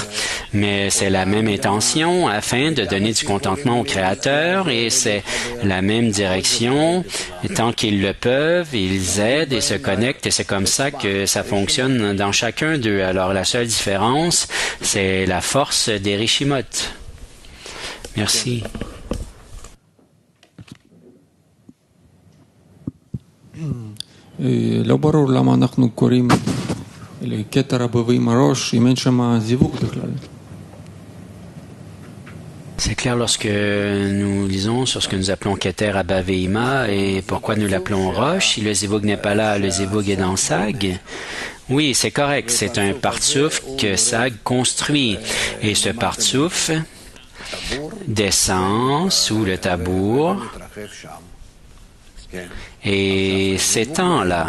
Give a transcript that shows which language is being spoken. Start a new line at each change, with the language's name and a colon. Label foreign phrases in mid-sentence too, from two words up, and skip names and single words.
French: Mais c'est la même intention afin de donner du contentement au Créateur et c'est la même direction. Et tant qu'ils le peuvent, ils aident et se connectent et c'est comme ça que ça fonctionne dans chacun d'eux. Alors la seule différence, c'est la force des Rishimot. Merci.
Hebrew: לא ברור למה אנחנו קוראים לכתר הבבים הראש אם אין שם זיווג בכלל.
French: C'est clair lorsque nous lisons sur ce que nous appelons Keter Abaveima et pourquoi nous l'appelons Roche. Si le zivug n'est pas là, le zivug est dans Sag. Oui, c'est correct. C'est un partsouf que Sag construit. Et ce partsouf descend sous le tabour et s'étend là.